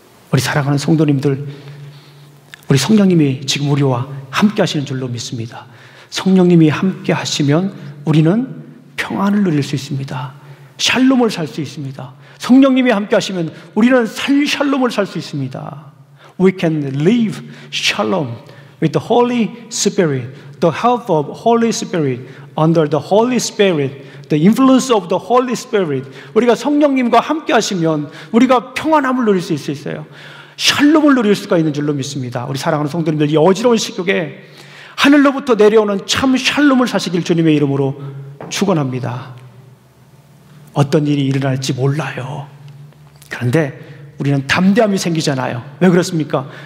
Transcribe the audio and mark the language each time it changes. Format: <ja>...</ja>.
<ko>우리 사랑하는 성도님들, 우리 성령님이 지금 우리와 함께 하시는 줄로 믿습니다. 성령님이 함께 하시면 우리는 평안을 누릴 수 있습니다. 샬롬을 살 수 있습니다. 성령님이 함께 하시면 우리는 샬롬을 살 수 있습니다.</ko> <en>We can live shalom with the Holy Spirit, the help of Holy Spirit, under the Holy Spirit, the influence of the Holy Spirit.</en> <ko>우리가 성령님과 함께 하시면 우리가 평안함을 누릴 수 있어요. 샬롬을 누릴 수가 있는 줄로 믿습니다. 우리 사랑하는 성도님들, 이 어지러운 시국에 하늘로부터 내려오는 참 샬롬을 사시길 주님의 이름으로 축원합니다. 어떤 일이 일어날지 몰라요. 그런데 우리는 담대함이 생기잖아요. 왜 그렇습니까?</ko>